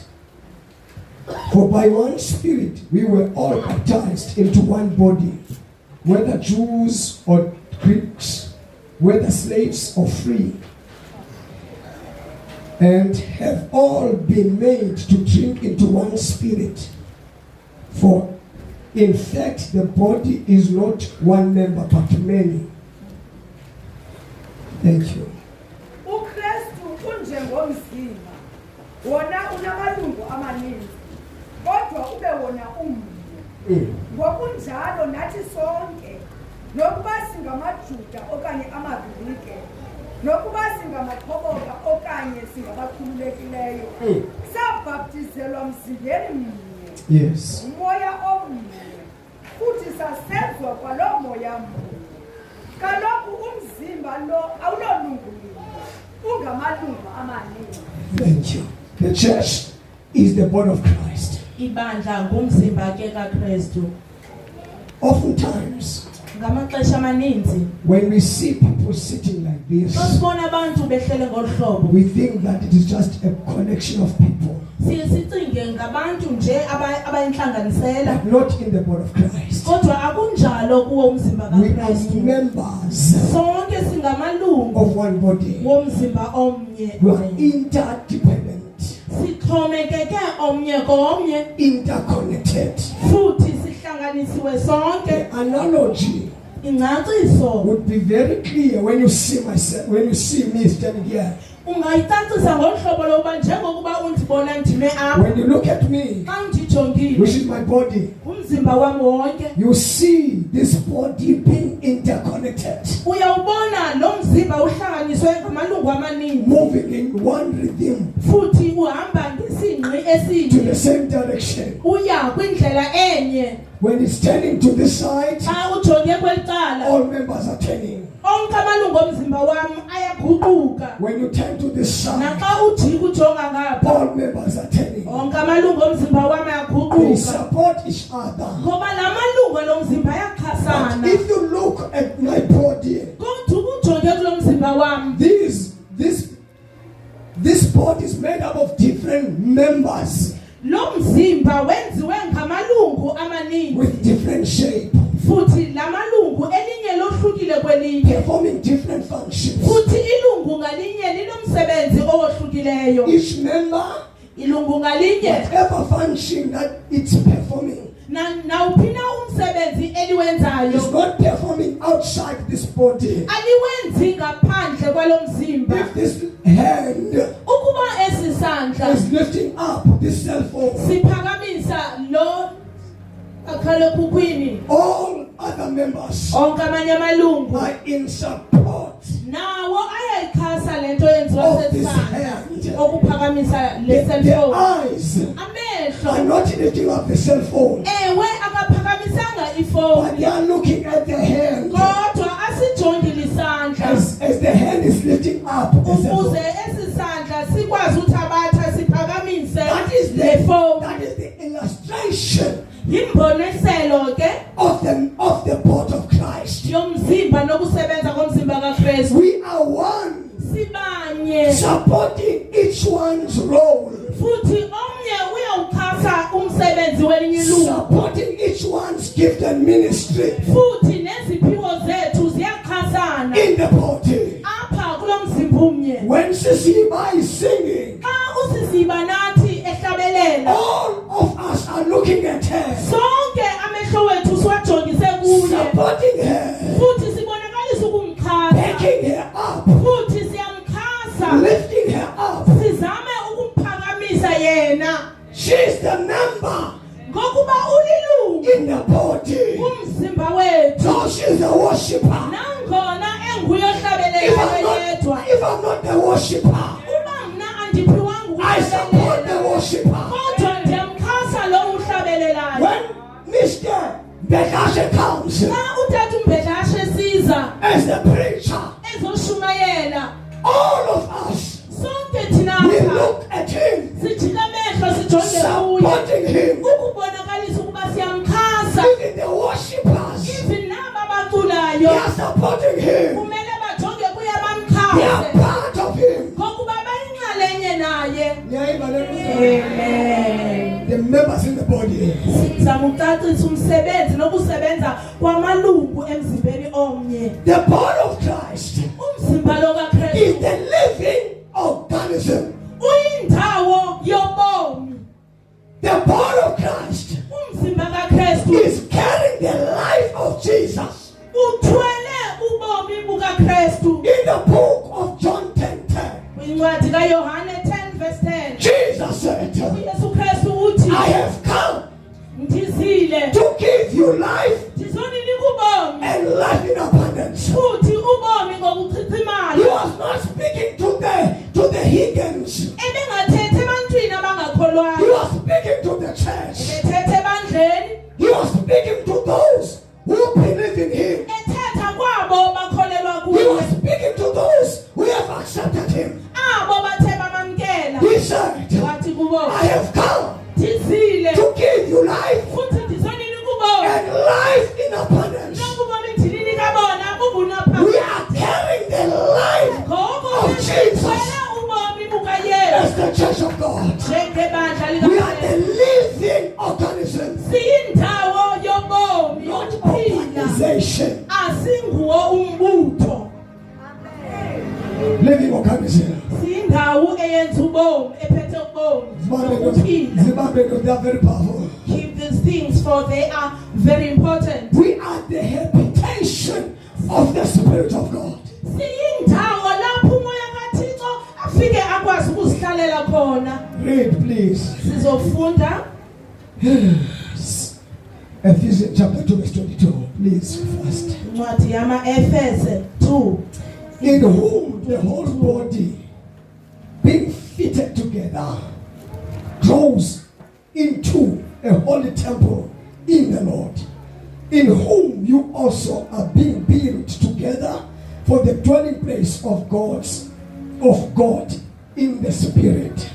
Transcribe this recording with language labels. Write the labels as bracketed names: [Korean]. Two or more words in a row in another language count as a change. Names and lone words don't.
[English] For by one Spirit we were all baptized into one body, whether Jews or Greeks, whether slaves or free, and have all been made to drink into one Spirit. For in fact the body is not one member but many. Thank you. [Xhosa] uKristu unjengomzimba wona unamalungu amaninzi kodwa ube wona umnye ngokunjalo nathi sonke nokuba singamaJuda okanye amaGrike nokuba singamakhoboka okanye singabakhululekileyo sabhaptizelwa mzimbeni mnye [English] Yes. [Xhosa] umoya omnye futhi sasenzwa kwalo moya mnye. Kaloku umzimba lo awulolungu linye ungamalungu amaninzi. [English] Thank you. The church is the body of Christ. [Xhosa] Ibandla ngumzimba ke kaKristu. [English] Oftentimes, [Xhosa] Ngamaxesha amaninzi [English] when we see people sitting like this, [Xhosa] xa sibona abantu behlele ngolu hlobo [English] we think that it is just a collection of people, [Xhosa] siye sicinge ngabantu nje abayintlanganisela, [English] but not in the body of Christ. [Xhosa] kodwa akunjalo kuwo umzimba [English] We are [Xhosa] kaKristu. [English] members [Xhosa] Sonke singamalungu [English] of one body. [Xhosa] womzimba omnye. [English] We are interdependent, [Xhosa] Sixhomekeke omnye komnye [English] interconnected. [Xhosa] futhi sihlanganisiwe sonke. [English] The analogy [Xhosa] Ingcaciso [English] would be very clear when you see me standing here. [Xhosa] ungayicacisa ngolu hlobo lokuba njengokuba undibona ndime apha, [English] When you look at me, [Xhosa] xa ndijongile [English] which is my body, [Xhosa] umzimba wam wonke, [English] you see this body being interconnected, [Xhosa] uyawubona lo mzimba uhlanganiswe ngamalungu amaninzi [English] moving in one rhythm [Xhosa] futhi uhamba ngesingqi [English] to [Xhosa] esinye, [English] the same direction. [Xhosa] uya kwindlela enye. [English] When it's turning to this side, [Xhosa] Xa ujonge kweli cala, [English] all members are turning. [Xhosa] onke amalungu omzimba wam ayaguquka. [English] When you turn to this side, [Xhosa] Naxa ujika ujonga ngapha, [English] all members are turning. [Xhosa] onke amalungu omzimba wam [English] They [Xhosa] ayaguquka, [English] support each other. [Xhosa] ngoba la malungu alo mzimba [English] But [Xhosa] ayaxhasana. [English] if you look at my body, [Xhosa] Kodwa ujonge kulo mzimba wam, [English] this body is made up of different members [Xhosa] lo mzimba wenziwe ngamalungu amaninzi [English] with different shape, [Xhosa] futhi la malungu elinye lohlukile kwelinye, [English] performing different functions. [Xhosa] futhi ilungu ngalinye linomsebenzi owohlukileyo. [English] Each member, [Xhosa] Ilungu ngalinye [English] whatever function that it's performing, [Xhosa] nawuphi na umsebenzi eliwenzayo [English] is not performing outside this body. [Xhosa] aliwenzi ngaphandle kwalo mzimba. [English] If this hand [Xhosa] Ukuba esi sandla [English] is lifting up this cell phone, [Xhosa] siphakamisa lo akhalekhukhwini, [English] all other members [Xhosa] onke amanye amalungu [English] are in support [Xhosa] nawo ayayikhasa lento yenziwa [English] of this [Xhosa] sesandla [English] hand. [Xhosa] okuphakamisa le [English] The cellphone. eyes [Xhosa] Amehlo [English] are not lifting up the cell phone, [Xhosa] ewe akaphakamisanga [English] but they [Xhosa] ifoni, [English] are looking at the hand [Xhosa] kodwa asijongile isandla [English] as the hand is lifting up the cell phone. [Xhosa] ukuze esi sandla sikwazi uthabatha siphakamise [English] That is [Xhosa] le phone. [English] that is the illustration [Xhosa] Yimboniselo ke [English] of the body of Christ. [Xhosa] yomzimba nokusebenza komzimba kaKristu. [English] We are one, [Xhosa] Sibanye [English] supporting each one's role, [Xhosa] futhi omnye uyawukhasa umsebenzi welinye ilungu, [English] supporting each one's gift and ministry [Xhosa] futhi neziphiwo zethu ziyakhasana [English] in the body. [Xhosa] apha kulo mzimba umnye. [English] When Sisiba is singing, [Xhosa] Xa usisiba nathi ehlabelela, [English] all of us are looking at her, [Xhosa] sonke amehlo wethu siwajongise kuye, [English] supporting her, [Xhosa] futhi sibonakalisa ukumkhasa, [English] backing her up, [Xhosa] futhi siyamkhasa, [English] lifting her up. [Xhosa] sizame ukumphakamisa yena [English] She's the member [Xhosa] ngokuba ulilungu [English] in the body. [Xhosa] umzimba wethu, [English] So she's the worshiper. [Xhosa] nangona enguye [English] If [Xhosa] ohlabelelayo yedwa. [English] I'm not the worshiper, [Xhosa] Uba mna andiphiwanga [English] I support the [Xhosa] ukuhlabelela, [English] worshiper. [Xhosa] kodwa ndiyamkhasa lo uhlabelelayo. [English] When Mr. Bedashe comes [Xhosa] Xa utata umbhedlashe siza [English] as the preacher, [Xhosa] ezoshumayela, [English] all of us, [Xhosa] sonke thina [English] we [Xhosa] apha [English] look at him [Xhosa] sijike amehlo [English] supporting him. [Xhosa] ukubonakalisa ukuba siyamxhasa. [English] Even the worshippers, [Xhosa] Even naba [English] they [Xhosa] abaculayo [English] are supporting him. [Xhosa] kumele bajonge kuye [English] They are [Xhosa] bamxhase [English] part of him. [Xhosa] ngokuba bayinxalenye naye. [English] Amen. The members in the body. [Xhosa] Sizama ukucacisa umsebenzi nokusebenza kwamalungu emzimbeni omnye. [English] The body of Christ [Xhosa] Umzimba lo [English] is [Xhosa] kaKristu [English] the living organism. [Xhosa] uyindawo yobomi. [English] The body of Christ [Xhosa] Umzimba kaKristu [English] is carrying the life of Jesus. [Xhosa] uthwele ubomi bukaKristu. [English] In the book of John 10:10, [Xhosa] Kwincwadi kaYohane 10:10 [English] Jesus said, [Xhosa] uYesu Kristu uthi [English] I have come [Xhosa] ndizile [English] to give you life [Xhosa] ndizoninika ubomi [English] and life in abundance. [Xhosa] futhi ubomi [English] He [Xhosa] ngokuchithimala. [English] was not speaking to the Higgins. [Xhosa] Ebengathethi ebantwini [English] He [Xhosa] abangakholwayo, [English] was speaking to the church. [Xhosa] ebethethe ebandleni, [English] He was speaking to those who believe in him. [Xhosa] ethetha kwabo bakholelwa [English] He [Xhosa] kuye, [English] was speaking to those who have accepted him. [Xhosa] abo bathe bamamkela. [English] He said, [Xhosa] Wathi kubo [English] I have come [Xhosa] ndizile [English] to give you life [Xhosa] futhi ndizoninika ubomi [English] and life in abundance. [Xhosa] nokubomi ndininika bona [English] We [Xhosa] ubunapha [English] are carrying the life [Xhosa] ngoko [English] of Jesus [Xhosa] sithwele ubomi bukaYesu [English] as the church of God. [Xhosa] njengebandla [English] We are the [Xhosa] likaKristu. [English] living organism, [Xhosa] Siyindawo yobomi [English] not [Xhosa] yokuphila, [English] organization. [Xhosa] asinguwo umbutho. [English] Living organism. [Xhosa] Siyindawo eyenza ubomi, ephethe ubomi nokuphila. [English] Zimbabwe, they are very powerful. Keep these things for they are very important. We are the habitation of the Spirit of God. [Xhosa] Siyindawo lapho umoya kaThixo afike akwazi ukuzihlalela khona. [English] Read, please. [Xhosa] Sizofunda [English] Ephesians chapter 2, verse 22. Please, first. [Xhosa] incwadi yama-Efese 2. [English] In whom the whole body, being fitted together, grows into a holy temple in the Lord, in whom you also are being built together for the dwelling place of God in the Spirit.